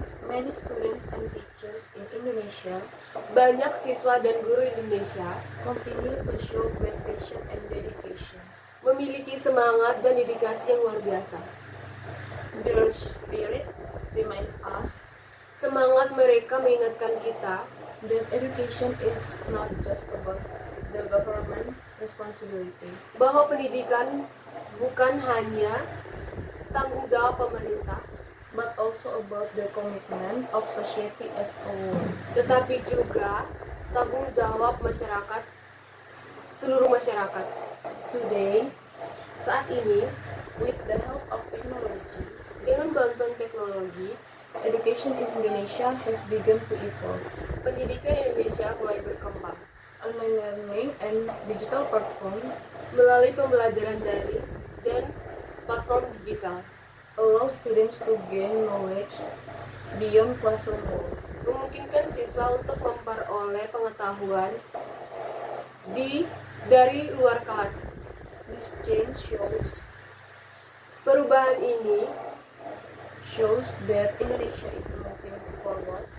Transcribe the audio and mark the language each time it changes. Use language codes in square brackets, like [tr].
[en] many students and teachers in Indonesia [id] banyak siswa dan guru Indonesia [en] continue to show great passion and dedication. [id] memiliki semangat dan dedikasi yang luar biasa. [en] Their spirit reminds us [id] Semangat mereka mengingatkan kita [en] that education is not just about the government responsibility, [id] bahwa pendidikan bukan hanya tanggung jawab pemerintah, [en] but also about the commitment of society as a whole. [id] tetapi juga tanggung jawab seluruh masyarakat. [en] Today, [id] Saat ini, [en] with the help of technology, [id] dengan bantuan teknologi, [en] education in Indonesia has begun to evolve. [id] pendidikan Indonesia mulai berkembang [en] Online learning and digital platform [id] melalui pembelajaran daring dan platform digital, [en] allow students to gain knowledge beyond classroom walls. [id] memungkinkan siswa untuk memperoleh pengetahuan dari luar kelas. [en] This change [id] Perubahan ini [en] shows that Indonesia is moving forward,